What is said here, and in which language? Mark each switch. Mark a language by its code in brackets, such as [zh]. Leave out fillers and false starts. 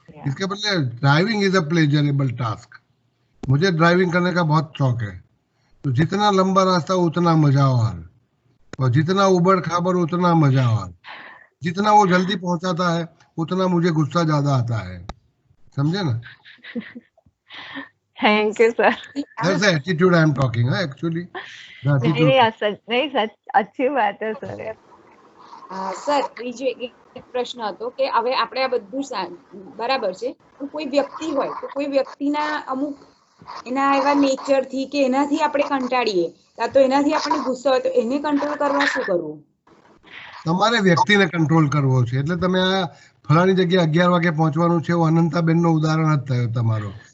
[hi] इसके बदले [en] Driving is a pleasurable task. [hi] मुझे ड्राइविंग करने का बहुत शौक है, तो जितना लंबा रास्ता उतना मजावार, और जितना उबड़ खाबड़ उतना मजावार। जितना वो जल्दी पहुंचाता है उतना मुझे गुस्सा ज्यादा आता है, समझे ना? [en] Thank you sir. That's the attitude I am talking, actually. The attitude. [hi] नहीं सच अच्छी बात है સર. [gu] સર બીજો એક પ્રશ્ન હતો કે હવે આપણે આ બધું બરાબર છે, પણ કોઈ વ્યક્તિ હોય તો કોઈ વ્યક્તિના અમુક એના એવા નેચર થી કે એનાથી આપણે કંટાળીએ કાં તો એનાથી આપણને ગુસ્સો હોય તો એને કંટ્રોલ કરવા શું કરવું? તમારે વ્યક્તિને કંટ્રોલ કરવો છે, એટલે તમે આ ફલાણી જગ્યાએ 11 વાગે પહોંચવાનું છે, અનંતાબેનનો ઉદાહરણ જ થયો તમારો.